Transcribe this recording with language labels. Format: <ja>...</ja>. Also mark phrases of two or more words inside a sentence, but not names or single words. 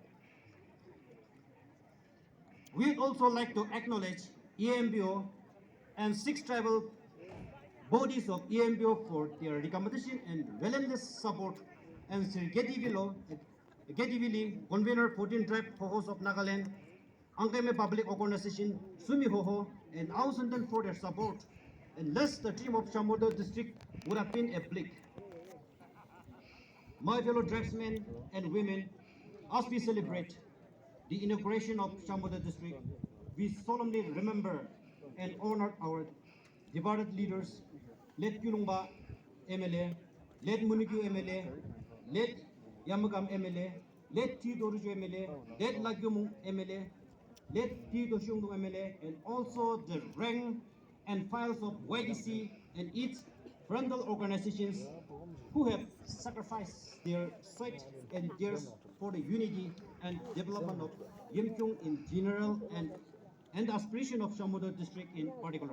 <en>We'd also like to acknowledge EMBO and 6 tribal bodies of EMBO for their recommendation and relentless support, and Sir Gedivili, convener 14 tribe hosts of Nagaland, Angkeme Public Organization, Sumi Hoho, and Ausundan for their support, and less the team of Shamodar District would have been a bleak. My fellow tribesmen and women, as we celebrate the inauguration of Shamodar District, we solemnly remember and honor our departed leaders, late Kulungba MLA, late Munikyu MLA, late Yamagam MLA, late T. Dorujo MLA, late Lagyumung MLA, late T. Doshungdu MLA, and also the rank and files of YTC and its frontal organizations who have sacrificed their sweat and tears for the unity and development of Yimkhiung in general and the aspiration of Shamodar District in particular.</en>